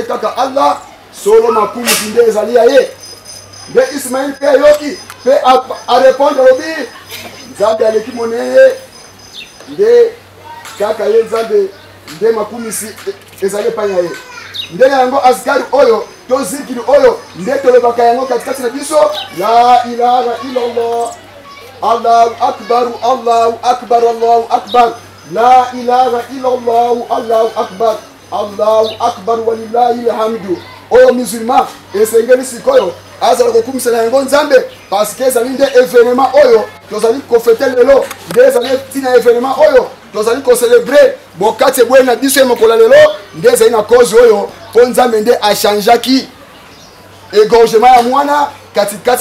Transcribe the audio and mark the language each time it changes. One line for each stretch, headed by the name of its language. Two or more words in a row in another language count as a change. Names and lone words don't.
Lingala: kaka Allah solo makumisi nde ezali ya ye nde Ismaël mpe ayoki mpe arépondre alobi nzambe aleki monene nde kaka ye nzambe nde makumisi ezali epai na ye nde yango azikari oyo to zikiri oyo nde tolobaka yango katikati na biso
Arabic: لا إله إلا الله الله أكبر الله أكبر الله أكبر لا إله إلا الله الله أكبر ولله الحمد
Lingala: oyo musulman esengeli sikoyo azala kokumisa na yango nzambe
French: parce que
Lingala: ezali nde événement oyo tozali kofete lelo nde ezali tina événement oyo tozali kocelebre bokati ebweli na biso ye mokolo lelo nde ezali na cause oyo mpo nzambe nde achangeaki égorgement ya mwana katikati